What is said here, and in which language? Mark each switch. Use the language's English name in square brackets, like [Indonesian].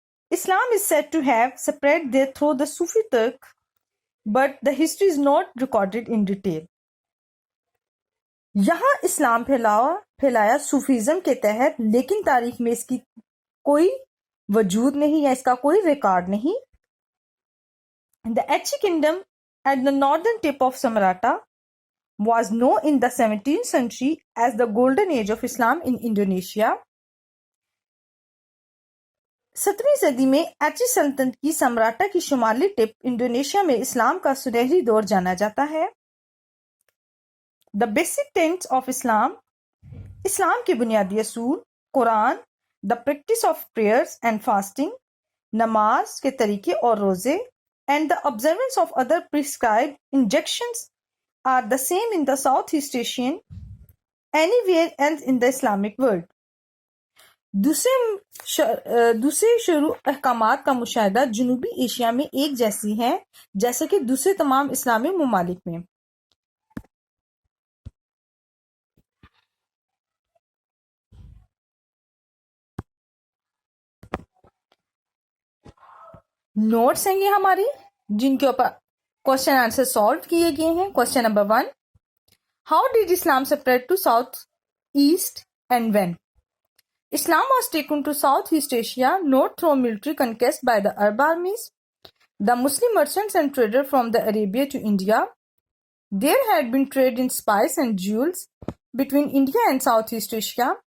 [English] Islam is said to have spread there through the Sufi Turk, but the history is not recorded in detail. [Urdu] یہاں اسلام پھیلایا Sufism کے تحت لیکن تاریخ میں اس کی کوئی وجود نہیں یا اس کا کوئی ریکارڈ نہیں. [English] The Aceh kingdom at the northern tip of Samarata was known in the 17th century as the golden age of Islam in Indonesia. [Urdu] 17ویں صدی میں ایچی سلطنت کی سمراٹا کی شمالی ٹپ انڈونیشیا میں اسلام کا سنہری دور جانا جاتا ہے. [English] The basic tenets of Islam. [Urdu] اسلام کے بنیادی اصول: قرآن، [English] the practice of prayers and fasting، [Urdu] نماز کے طریقے اور روزے، [English] and the observance of other prescribed injunctions are the same in the Southeast Asian anywhere else in the Islamic world. [Urdu] دوسرے شروع احکامات کا مشاہدہ جنوبی ایشیا میں ایک جیسی ہیں جیسے کہ دوسرے تمام اسلامی ممالک میں. نوٹس ہیں یہ ہماری جن کے اوپر کوشچن آنسر سالو کیے گئے ہیں. [English] Question number 1، how did Islam spread to Southeast and when? Islam was taken to Southeast Asia not through military conquest by the Arab armies. The Muslim merchants and traders from the Arabia to India. There had been trade in spice and jewels between India and Southeast Asia.